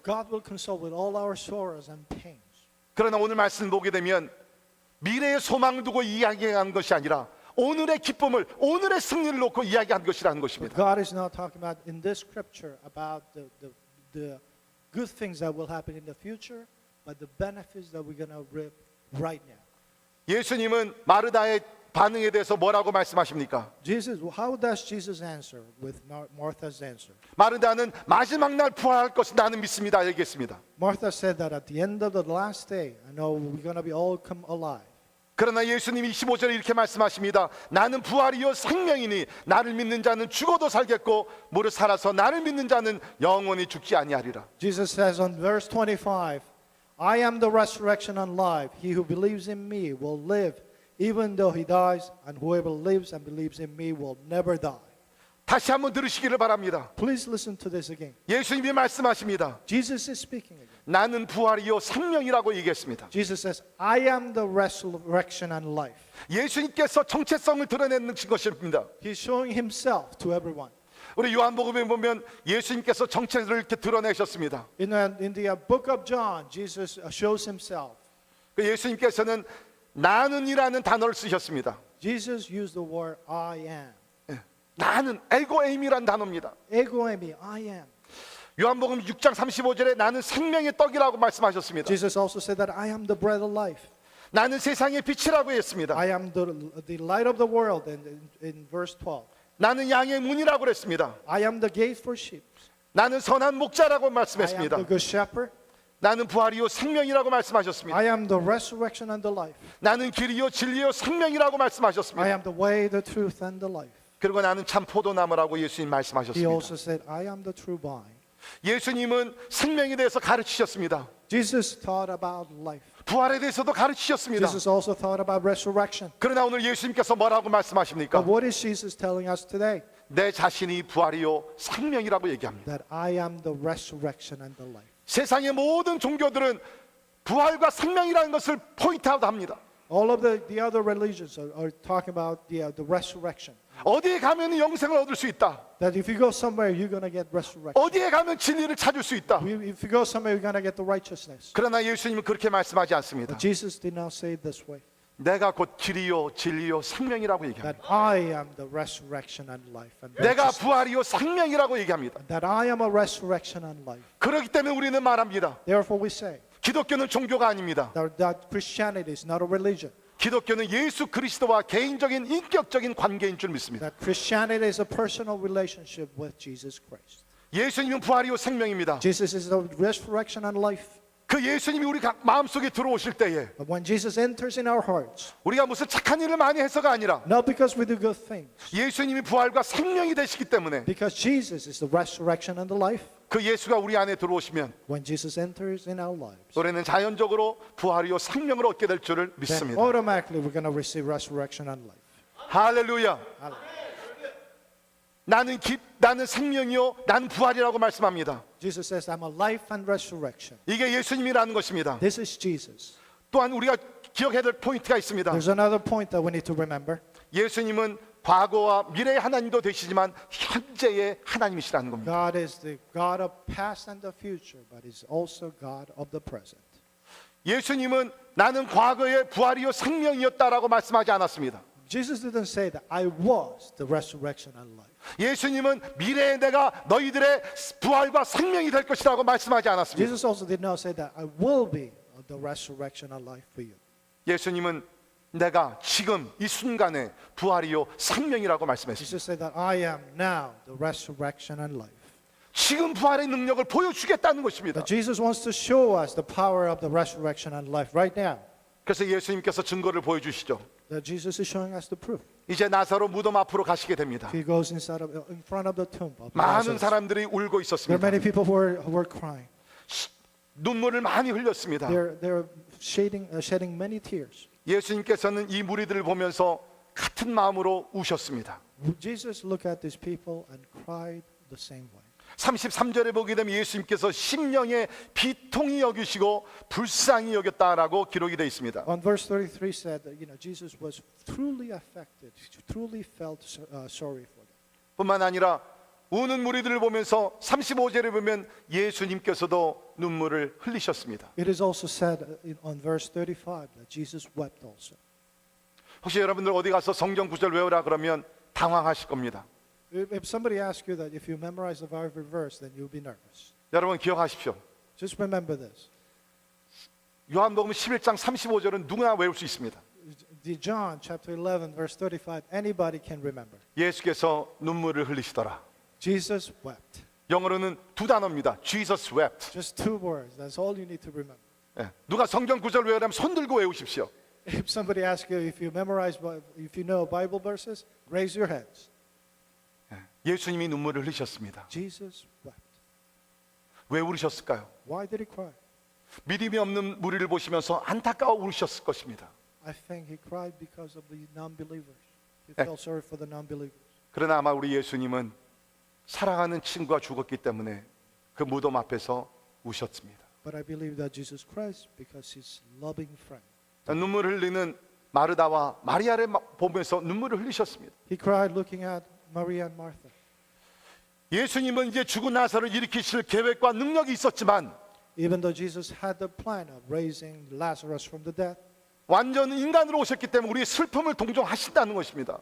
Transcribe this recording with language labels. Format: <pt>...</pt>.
<en>God will console with all our sorrows and pains.</en> <ko>그러나 오늘 말씀을 보게 되면 미래의 소망을 두고 이야기한 것이 아니라 오늘의 기쁨을, 오늘의 승리를 놓고 이야기한 것이라는 것입니다.</ko> <en>God is not talking about in this scripture about the good things that will happen in the future, but the benefits that we're going to reap right now.</en> <ko>예수님은 마르다의 반응에 대해서 뭐라고 말씀하십니까?</ko> <en>How does Jesus answer with Martha's answer?</en> <ko>마르다는 마지막 날 부활할 것을 나는 믿습니다 얘기했습니다.</ko> <en>Martha said that at the end of the last day, I know we're going to be all come alive.</en> <ko>그러나 예수님이 25절에 이렇게 말씀하십니다. 나는 부활이요 생명이니 나를 믿는 자는 죽어도 살겠고 무릇 살아서 나를 믿는 자는 영원히 죽지 아니하리라.</ko> <en>Jesus says on verse 25, I am the resurrection and life. He who believes in me will live even though he dies, and whoever lives and believes in me will never die.</en> <ko>다시 한번 들으시기를 바랍니다.</ko> <en>Please listen to this again.</en> <ko>예수님이 말씀하십니다.</ko> <en>Jesus is speaking again.</en> <ko>나는 부활이요 생명이라고 얘기했습니다.</ko> <en>Jesus says, I am the resurrection and life.</en> <ko>예수님께서 정체성을 드러내는 것입니다.</ko> <en>He's showing himself to everyone.</en> <ko>우리 요한복음에 보면 예수님께서 정체를 이렇게 드러내셨습니다.</ko> <en>In the book of John, Jesus shows himself.</en> <ko>그 예수님께서는 나는이라는 단어를 쓰셨습니다.</ko> <en>Jesus used the word I am.</en> <ko>나는 에고에임이란 단어입니다.</ko> <en>Ego eimi, I am.</en> <ko>요한복음 6장 35절에 나는 생명의 떡이라고 말씀하셨습니다.</ko> <en>Jesus also said that I am the bread of life.</en> <ko>나는 세상의 빛이라고 했습니다.</ko> <en>I am the light of the world in verse 12.</en> <ko>나는 양의 문이라고 그랬습니다.</ko> <en>I am the gate for sheep.</en> <ko>나는 선한 목자라고</ko> <en>I am</en> <ko>말씀했습니다.</ko> <en>the good shepherd.</en> <ko>나는 부활이요 생명이라고 말씀하셨습니다.</ko> <en>I am the resurrection and the life.</en> <ko>나는 길이요 진리요 생명이라고</ko> <en>I</en> <ko>말씀하셨습니다.</ko> <en>am the way, the truth, and the life.</en> <ko>그리고 나는 참 포도나무라고 예수님</ko> <en>He</en> <ko>말씀하셨습니다.</ko> <en>also said, I am the true vine.</en> <ko>예수님은 생명에 대해서 가르치셨습니다.</ko> <en>Jesus taught about life.</en> <ko>부활에 대해서도 가르치셨습니다.</ko> <en>Jesus also taught about resurrection.</en> <ko>그러나 오늘 예수님께서 뭐라고 말씀하십니까?</ko> <en>But what is Jesus telling us today?</en> <ko>내 자신이 부활이요 생명이라고 얘기합니다.</ko> <en>That I am the resurrection and the life.</en> <ko>세상의 모든 종교들은 부활과 생명이라는 것을 포인트아웃합니다.</ko> <en>All of the other religions are talking about the resurrection.</en> <ko>어디에 가면 영생을 얻을 수 있다.</ko> <en>That if you go somewhere, you're going to get resurrection.</en> <ko>어디에 가면 진리를 찾을 수 있다.</ko> <en>If you go somewhere, you're going to get the righteousness.</en> <ko>그러나 예수님은 그렇게 말씀하지 않습니다.</ko> <en>But Jesus did not say it this way.</en> <ko>내가 곧 길이요 진리요 생명이라고 얘기합니다.</ko> <en>That I am the resurrection and life. And</en> <ko>내가</ko> <en>righteousness.</en> <ko>부활이요 생명이라고 얘기합니다.</ko> <en>That I am a resurrection and life.</en> <ko>그렇기 때문에 우리는 말합니다.</ko> <en>Therefore we say</en> <ko>기독교는 종교가 아닙니다.</ko> <en>that Christianity is not a religion.</en> <ko>기독교는 예수 그리스도와 개인적인 인격적인 관계인 줄 믿습니다.</ko> <en>That Christianity is a personal relationship with Jesus Christ.</en> <ko>예수님은 부활이요 생명입니다.</ko> <en>Jesus is the resurrection and life.</en> <ko>그 예수님이 우리 마음속에 들어오실 때에</ko> <en>But when Jesus enters in our hearts,</en> <ko>우리가 무슨 착한 일을 많이 해서가 아니라</ko> <en>not because we do good things,</en> <ko>예수님이 부활과 생명이 되시기 때문에</ko> <en>because Jesus is the resurrection and the life,</en> <ko>그 예수가 우리 안에 들어오시면</ko> <en>when Jesus enters in our lives,</en> <ko>우리는 자연적으로 부활이요 생명을 얻게 될 줄을</ko> <en>then</en> <ko>믿습니다.</ko> <en>automatically we're going to receive resurrection and life.</en> <ko>할렐루야.</ko> <en>Hallelujah.</en> <ko>나는 생명이요 나는 부활이라고 말씀합니다.</ko> <en>Jesus says, I'm a life and resurrection.</en> <ko>이게 예수님이라는 것입니다.</ko> <en>This is Jesus.</en> <ko>또한 우리가 기억해야 될 포인트가 있습니다.</ko> <en>There's another point that we need to remember.</en> <ko>예수님은 과거와 미래의 하나님도 되시지만 현재의 하나님이시라는 겁니다.</ko> <en>God is the God of past and the future, but He's also God of the present.</en> <ko>예수님은 나는 과거의 부활이요 생명이었다라고 말씀하지 않았습니다.</ko> <en>Jesus didn't say that I was the resurrection and life.</en> <ko>예수님은 미래에 내가 너희들의 부활과 생명이 될 것이라고 말씀하지 않았습니다.</ko> <en>Jesus also did not say that I will be the resurrection and life for you.</en> <ko>예수님은 내가 지금 이 순간에 부활이요 생명이라고 말씀했습니다.</ko> <en>Jesus said that I am now the resurrection and life.</en> <ko>지금 부활의 능력을 보여주겠다는 것입니다.</ko> <en>But Jesus wants to show us the power of the resurrection and life right now.</en> <ko>그래서 예수님께서 증거를 보여주시죠.</ko> <en>That Jesus is showing us the proof.</en> <ko>이제 나사로 무덤 앞으로 가시게 됩니다.</ko> <en>He goes in front of the tomb of</en> <ko>많은</ko> <en>Lazarus.</en> <ko>사람들이 울고</ko> <en>There are</en> <ko>있었습니다.</ko> <en>many people who were crying.</en> <ko>눈물을 많이 흘렸습니다.</ko> <en>They're shedding many tears.</en> <ko>예수님께서는 이 무리들을 보면서 같은 마음으로 우셨습니다.</ko> <en>Jesus looked at these people and cried the same way.</en> <ko>33절에 보게 되면 예수님께서 심령의 비통히 여기시고 불쌍히 여겼다라고 기록이 되어 있습니다.</ko> <en>On verse 33 said that Jesus was truly affected, truly felt sorry for them.</en> <ko>뿐만 아니라 우는 무리들을 보면서 35절에 보면 예수님께서도 눈물을 흘리셨습니다.</ko> <en>It is also said on verse 35 that Jesus wept also.</en> <ko>혹시 여러분들 어디 가서 성경 구절 외우라 그러면 당황하실 겁니다.</ko> <en>If somebody asks you that if you memorize the Bible verse, then you'll be nervous.</en> <ko>여러분 기억하십시오.</ko> <en>Just remember this.</en> <ko>요한복음 11장 35절은 누구나 외울 수 있습니다.</ko> <en>The John chapter 11 verse 35, anybody can remember.</en> <ko>예수께서 눈물을 흘리시더라.</ko> <en>Jesus wept.</en> <ko>영어로는 두 단어입니다.</ko> <en>Jesus wept. Just two words. That's all you need to remember.</en> <ko>예. 누가 성경 구절 외우려면 손 들고 외우십시오.</ko> <en>If somebody asks you if you know Bible verses, raise your hands.</en> <ko>예수님이 눈물을 흘리셨습니다.</ko> <en>Jesus wept.</en> <ko>왜 울으셨을까요?</ko> <en>Why did he cry?</en> <ko>믿음이 없는 무리를 보시면서 안타까워 울으셨을 것입니다.</ko> <en>I think he cried because of the non-believers. He felt sorry for the non-believers.</en> <ko>그러나 아마 우리 예수님은 사랑하는 친구가 죽었기 때문에 그 무덤 앞에서 우셨습니다.</ko> <en>But I believe that Jesus Christ because his loving friend.</en> <ko>눈물을 흘리는 마르다와 마리아를 보면서 눈물을 흘리셨습니다.</ko> <en>He cried looking at Maria and Martha.</en> <ko>예수님은 이제 죽은 나사로를 일으키실 계획과 능력이 있었지만</ko> <en>Even though Jesus had the plan of raising Lazarus from the dead,</en> <ko>완전 인간으로 오셨기 때문에 우리의 슬픔을 동정하신다는 것입니다.</ko>